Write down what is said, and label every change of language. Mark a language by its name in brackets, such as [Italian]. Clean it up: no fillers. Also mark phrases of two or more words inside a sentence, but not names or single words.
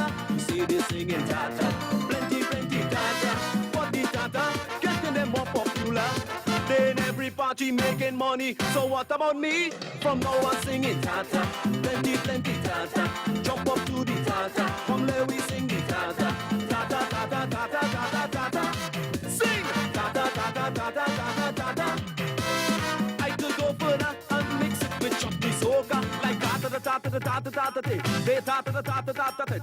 [English] He say they singing Tata, plenty Tata. What the Tata getting them more popular? They in every party making money. So what about me? From now on singing Tata, plenty Tata. Jump up to the Tata, come let we sing the Tata. Tata tata tata tata tata. Sing Tata tata tata tata tata. I could go further and mix it with chutney soca like tata tata tata tata tata tay. They tata tata tata tay.